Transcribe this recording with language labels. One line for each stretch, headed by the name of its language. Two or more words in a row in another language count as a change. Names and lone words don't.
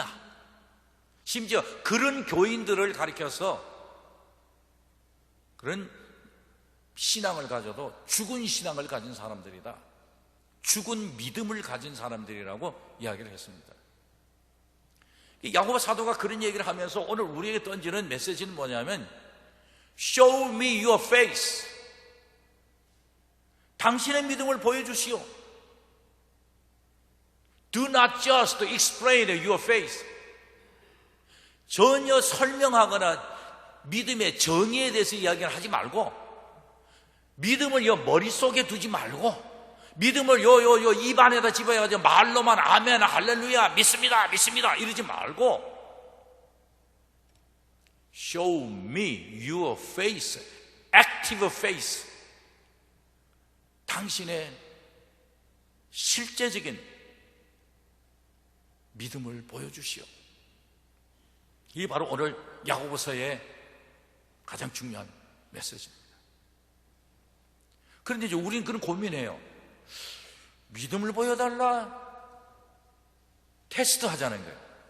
Korean: 심지어 그런 교인들을 가르쳐서 그런 신앙을 가져도 죽은 신앙을 가진 사람들이다, 죽은 믿음을 가진 사람들이라고 이야기를 했습니다. 야고보 사도가 그런 얘기를 하면서 오늘 우리에게 던지는 메시지는 뭐냐면
English: Show me your face.
Korean: 당신의 믿음을 보여주시오.
English: Do not just explain your faith.
Korean: 전혀 설명하거나 믿음의 정의에 대해서 이야기를 하지 말고, 믿음을 머릿속에 두지 말고, 믿음을 입안에다 집어가지고 말로만 아멘 할렐루야 믿습니다 믿습니다 이러지 말고,
English: Show me your face, active face.
Korean: 당신의 실제적인 믿음을 보여주시오. 이게 바로 오늘 야고보서의 가장 중요한 메시지입니다. 그런데 이제 우리는 그런 고민해요. 믿음을 보여달라, 테스트 하자는 거예요.